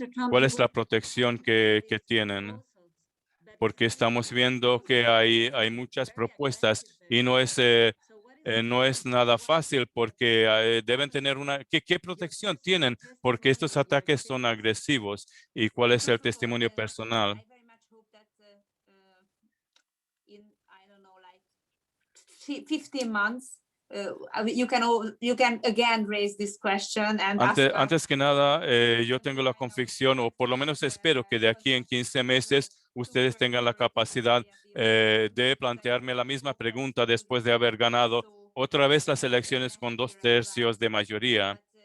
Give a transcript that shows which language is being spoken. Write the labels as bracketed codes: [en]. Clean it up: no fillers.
[es] ¿Cuál es la protección que tienen? Porque estamos viendo que hay muchas propuestas y no es nada fácil porque deben tener ¿qué protección tienen? Porque estos ataques son agresivos. ¿Y cuál es el testimonio personal? [en] I very much hope that in, I don't know, like 15 months, you can again raise this question and [es] Antes que nada, yo tengo la convicción, o por lo menos espero que de aquí en 15 meses ustedes tengan la capacidad de plantearme la misma pregunta después de haber ganado otra vez las elecciones con 2/3 de mayoría.